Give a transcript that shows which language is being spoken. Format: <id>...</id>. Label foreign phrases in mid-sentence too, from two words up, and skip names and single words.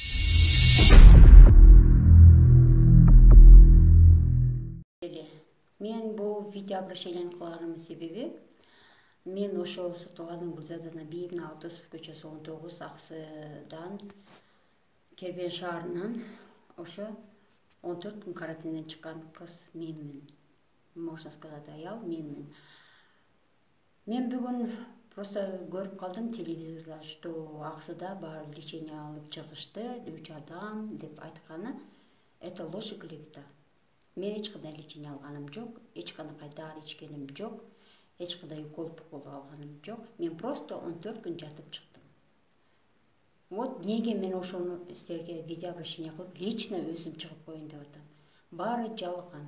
<ky>Мен бул</ky> <ru>видео обращениени</ru> <ky>кылганымдын себеби мен ошол соттолгондун Гүлзадана Биевна Алтусов көчөсү 19 Аксыдан Кербен шаарынан ошо 14 күн карантинден чыккан кыз менмин.</ky> <ru>Можно сказать,</ru> <ky>аял менмин. Мен бүгүн просто көрүп калдым телевизорда, что Аксыда бар лечение алып чыгышты, 3 адам деп айтканы.</ky> <ru>Это ложь и клевета.</ru> <ky>Мен эч кандай лечение алганым жок, эч кандай дары ичкеним жок, эч кандай укол алганым жок. Мен просто 14 күн жатып чыктым. Вот неге мен ошону силерге</ky> <ru>видео обращение</ru> <ky>кылып, лично өзүм чыгып коеюн деп атам. Баары жалган.</ky>